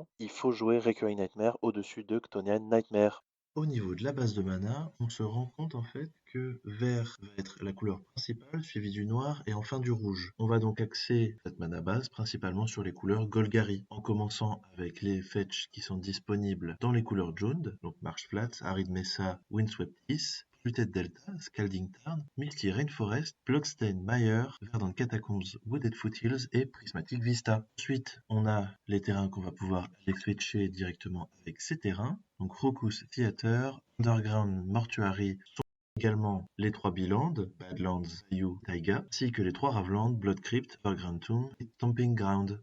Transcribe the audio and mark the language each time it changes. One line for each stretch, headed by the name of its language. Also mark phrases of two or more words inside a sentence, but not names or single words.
French: Il faut jouer Recurring Nightmare au-dessus de Chthonian Nightmare. Au niveau de la base de mana, on se rend compte en fait que vert va être la couleur principale, suivie du noir et enfin du rouge. On va donc axer cette
English: mana base
French: principalement sur les couleurs Golgari, en commençant avec les fetch qui sont disponibles dans les couleurs jaunes, donc Marsh Flats, Arid Mesa, Windswept Heath, Fluted Delta, Scalding Tarn, Milky Rainforest, Bloodstained Mire, Verdant Catacombs, Wooded Foothills et Prismatic Vista. Ensuite, on a les terrains qu'on va pouvoir aller switcher directement avec ces terrains. Donc Crocus Theater, Underground Mortuary sont également les 3 Bilands, Badlands, Bayou, Taiga, ainsi que les 3 Ravelands, Blood Crypt, Underground Tomb et Stomping Ground.